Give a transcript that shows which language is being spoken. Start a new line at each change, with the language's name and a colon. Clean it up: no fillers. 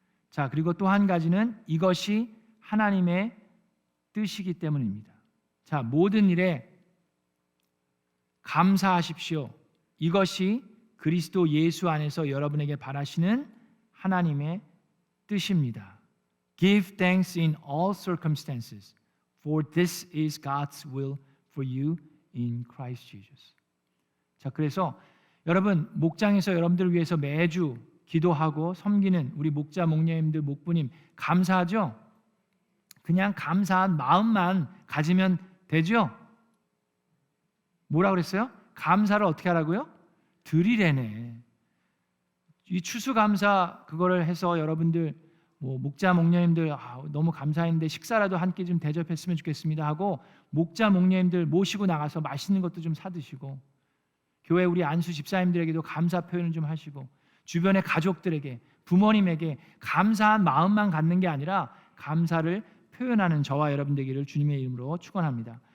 Korean: 자, 그리고 또 한 가지는 이것이 하나님의 뜻이기 때문입니다. 자, 모든 일에 감사하십시오. 이것이 그리스도 예수 안에서 여러분에게 바라시는 하나님의 뜻입니다.
English: Give thanks in all circumstances, for this is God's will for you in Christ Jesus.
Korean: 자, 그래서 여러분 목장에서 여러분들을 위해서 매주 기도하고 섬기는 우리 목자, 목녀님들, 목부님 감사하죠? 그냥 감사한 마음만 가지면 되죠? 뭐라 그랬어요? 감사를 어떻게 하라고요? 드리래네. 이 추수감사 그거를 해서 여러분들 목자, 목녀님들 너무 감사했는데 식사라도 한 끼 좀 대접했으면 좋겠습니다 하고 목자, 목녀님들 모시고 나가서 맛있는 것도 좀 사드시고 교회 우리 안수 집사님들에게도 감사 표현을 좀 하시고 주변의 가족들에게 부모님에게 감사한 마음만 갖는 게 아니라 감사를 표현하는 저와 여러분 되기를 주님의 이름으로 축원합니다.